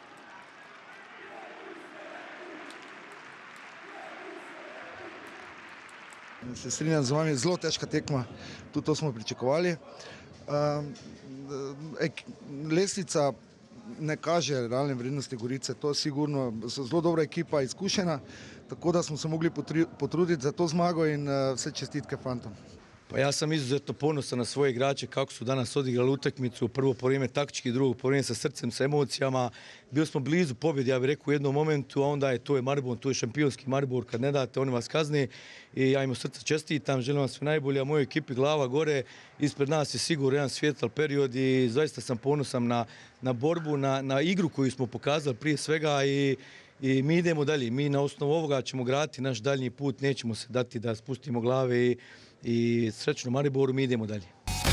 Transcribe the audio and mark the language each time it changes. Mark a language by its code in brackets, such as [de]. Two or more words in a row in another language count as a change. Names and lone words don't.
[sl] Se strinjam z vami, zelo težka tekma, tudi to smo pričakovali. Lestvica ne kaže realne vrednosti Gorice, to sigurno, so zelo dobra ekipa, izkušena, tako da smo se mogli potruditi za to zmago in vse čestitke fantom. [hr] Pa ja sam izuzetno ponosan na svoje igrače kako su danas odigrali utakmicu, prvo povreme taktički, drugo povreme sa srcem, sa emocijama. Bili smo blizu pobjede, ja bih rekao u jednom momentu, a onda je to je Maribor, to je šampionski Maribor, kad ne date oni vas kazni i ja im od srca čestitam, želim vam sve najbolje, a mojoj ekipi glava gore, ispred nas je sigurno jedan svjetal period i zaista sam ponosan na borbu, na igru koju smo pokazali prije svega i mi idemo dalje, mi na osnovu ovoga ćemo graditi naš daljnji put, nećemo se dati da spustimo glave i srećno Mariboru, mi idemo dalje.